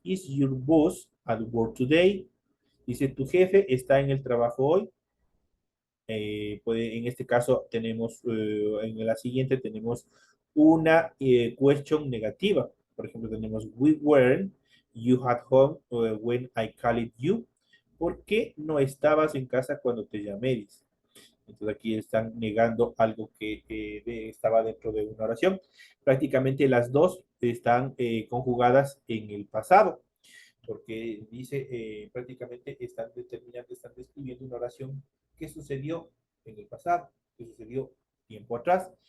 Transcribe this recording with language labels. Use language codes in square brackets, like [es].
[en] Is your boss at work today? [es] Dice, tu jefe está en el trabajo hoy. En este caso tenemos, en la siguiente tenemos una question negativa. Por ejemplo, tenemos [en] we weren't, you had home when I called you. [es] ¿Por qué no estabas en casa cuando te llamé? Dice. Entonces aquí están negando algo que estaba dentro de una oración. Prácticamente las dos están conjugadas en el pasado. porque dice prácticamente están determinando, están describiendo una oración que sucedió en el pasado, que sucedió tiempo atrás.